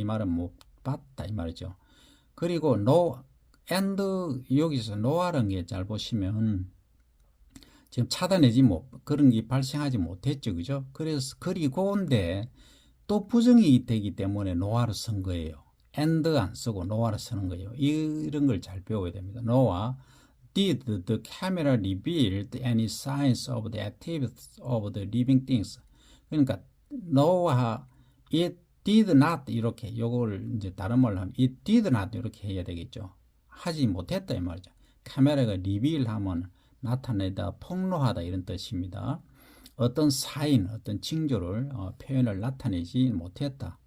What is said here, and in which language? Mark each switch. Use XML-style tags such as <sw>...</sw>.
<ko>이 말은 못 봤다. 이 말이죠. 그리고</ko> <en>no and,</en> <ko>여기서 no라는 게 잘 보시면 지금 찾아내지 그런 게 발생하지 못했죠. 그죠? 그래서 그리고인데 또 부정이 되기 때문에 no를 쓴 거예요. and 안 쓰고 no를 쓰는 거예요. 이런 걸 잘 배워야 됩니다.</ko> <en>no와 did the camera reveal any signs of the activities of the living things.</en> <ko>그러니까 no와</ko> <en>it did not</en> <ko>이렇게 요걸 이제 다른 말로 하면 it did not 이렇게 해야 되겠죠. 하지 못했다 이 말이죠. 카메라가 reveal 하면 나타내다, 폭로하다 이런 뜻입니다. 어떤 사인, 어떤 징조를 표현을 나타내지 못했다.</ko>